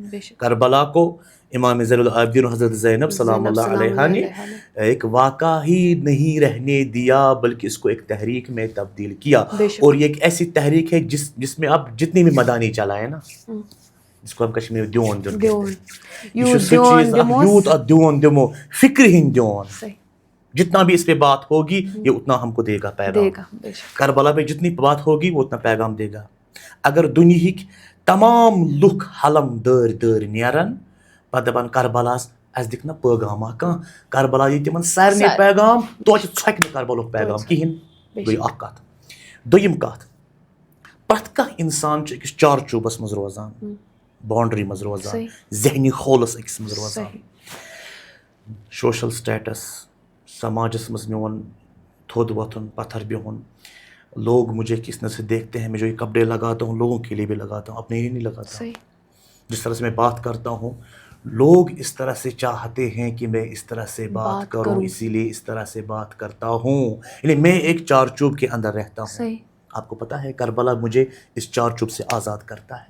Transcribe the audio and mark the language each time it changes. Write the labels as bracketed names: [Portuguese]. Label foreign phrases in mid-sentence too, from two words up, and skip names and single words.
[Urdu] کربلا کو امام زین العابدین و حضرت زینب [Arabic] سلام اللہ علیہا [Urdu] نے ایک واقعہ ہی نہیں رہنے دیا, بلکہ اس کو ایک تحریک میں تبدیل کیا. اور یہ ایک ایسی تحریک ہے جس میں آپ جتنی بھی مدانی چلائیں نا, جس کو ہم کشمیر میں [Kashmiri] دیون دمو, فکر ہند دیون, [Urdu] جتنا بھی اس پہ بات ہوگی یہ اتنا ہم کو دے گا پیغام. کربلا پہ جتنی بات ہوگی وہ اتنا پیغام دے گا. [Kashmiri] اگر دنہک تمام لکھ حلم دٲرۍ نیرن, پتہٕ دپن کربلاس اس دِکھ نا پیغامہ کانٛہہ, کربلا دی تمن سارنٕے پیغام, توتہِ ژھۄکہِ نہٕ کربلُک پیغام کِہیٖنۍ. گٔے اکھ کتھ. دوٚیِم کتھ, پرٛٮ۪تھ کانٛہہ انسان چھُ أکِس چارچوبس منٛز روزان, باونڈری منٛز روزان, ذہنی خولس أکِس منٛز روزان. [English] social status, [Kashmiri] سماجس منٛز میون تھوٚد وۄتھُن, پتھر بِہُن, [Urdu] لوگ مجھے کس نظر سے دیکھتے ہیں, میں جو یہ کپڑے لگاتا ہوں لوگوں کے لیے بھی لگاتا ہوں, اپنے لیے نہیں لگاتا. جس طرح سے میں بات کرتا ہوں, لوگ اس طرح سے چاہتے ہیں کہ میں اس طرح سے بات کروں, اسی لیے اس طرح سے بات کرتا ہوں. یعنی میں ایک چارچوب کے اندر رہتا ہوں. آپ کو پتا ہے کربلا مجھے اس چارچوب سے آزاد کرتا ہے.